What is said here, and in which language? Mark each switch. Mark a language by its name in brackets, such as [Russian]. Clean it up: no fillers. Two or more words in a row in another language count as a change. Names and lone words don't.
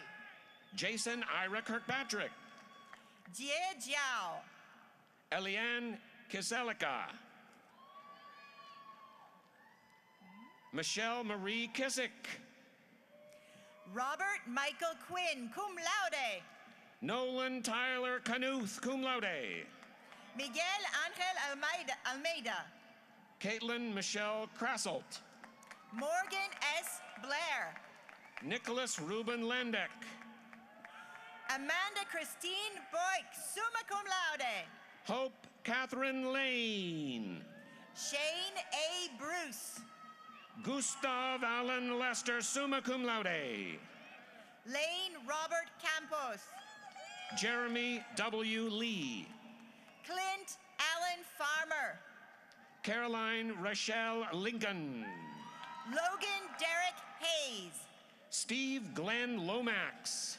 [English] Jason Ira Kirkpatrick. Jie Jiao. Eliane Kiselika. Michelle Marie Kissick. Robert Michael Quinn, [Latin] cum laude. [English] Nolan Tyler Knuth, [Latin] cum laude. [English] Miguel Angel Almeida. Caitlin Michelle Krasselt. Morgan S. Blair. Nicholas Ruben Landek. Amanda Christine Boyk, [Latin] summa cum laude. [English] Hope Catherine Lane. Shane A. Bruce. Gustav Allen Lester, [Latin] summa cum laude. [English] Lane Robert Campos. Jeremy W. Lee. Clint Allen Farmer. Caroline Rochelle Lincoln. Logan Derek Hayes. Steve Glenn Lomax.